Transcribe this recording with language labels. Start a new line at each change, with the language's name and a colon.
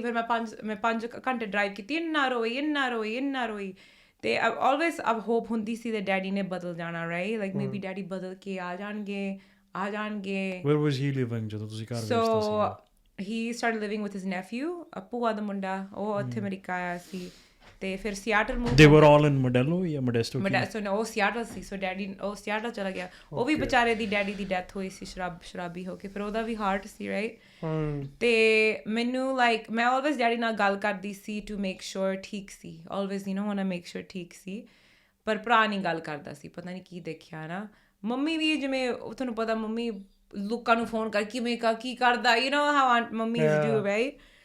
Punjabi: ਫਿਰ ਮੈਂ 5 ਘੰਟੇ ਡਰਾਈਵ ਕੀਤੀ, ਇੰਨਾ ਰੋਈ। ਤੇ ਆਲਵੇਜ਼ ਹੋਪ ਹੁੰਦੀ ਸੀ ਤੇ ਡੈਡੀ ਨੇ ਬਦਲ ਜਾਣਾ, ਰਾਈਟ, ਲਾਈਕ ਮੇਬੀ ਡੈਡੀ ਬਦਲ ਕੇ ਆ ਜਾਣਗੇ।
English: Where was he living
Punjabi: ਜਦੋਂ ਤੁਸੀਂ ਘਰ ਵੇਚਦੇ ਸੀ?
English: So he started living with his nephew,
Punjabi: ਭੂਆ ਦਾ ਮੁੰਡਾ, ਉਹ ਉੱਥੇ ਅਮਰੀਕਾ ਆਇਆ ਸੀ। ਤੇ ਫਿਰ Seattle move.
English: They were all in Modesto ਜਾਂ Modesto?
Punjabi: ਉਹ ਸਿਆਟਲ ਸੀ। ਸੋ ਡੈਡੀ ਉਹ ਸਿਆਟਲ ਚਲਾ ਗਿਆ। ਉਹ ਵੀ ਵਿਚਾਰੇ ਦੀ ਡੈਡੀ ਦੀ ਡੈਥ ਹੋਈ ਸੀ ਸ਼ਰਾਬੀ ਹੋ ਕੇ, ਫਿਰ ਉਹਦਾ ਵੀ ਹਾਰਟ ਸੀ, ਰਾਈਟ। ਤੇ ਮੈਨੂੰ ਲਾਈਕ ਮੈਂ ਆਲਵੇਜ਼ ਡੈਡੀ ਨਾਲ ਗੱਲ ਕਰਦੀ ਸੀ ਟੂ ਮੇਕ ਸ਼ੋਰ ਠੀਕ ਸੀ, always
English: want to make sure
Punjabi: ਠੀਕ ਸੀ। ਪਰ ਭਰਾ ਨਹੀਂ ਗੱਲ ਕਰਦਾ ਸੀ, ਪਤਾ ਨਹੀਂ ਕੀ ਦੇਖਿਆ ਨਾ। ਮੰਮੀ ਵੀ ਜਿਵੇਂ ਤੁਹਾਨੂੰ ਪਤਾ ਮੰਮੀ ਲੋਕਾਂ ਨੂੰ ਫੋਨ ਕਰ ਕਿਵੇਂ ਕੀ ਕਰਦਾ,
English: how mummies do,
Punjabi: ਰਾਈਟ।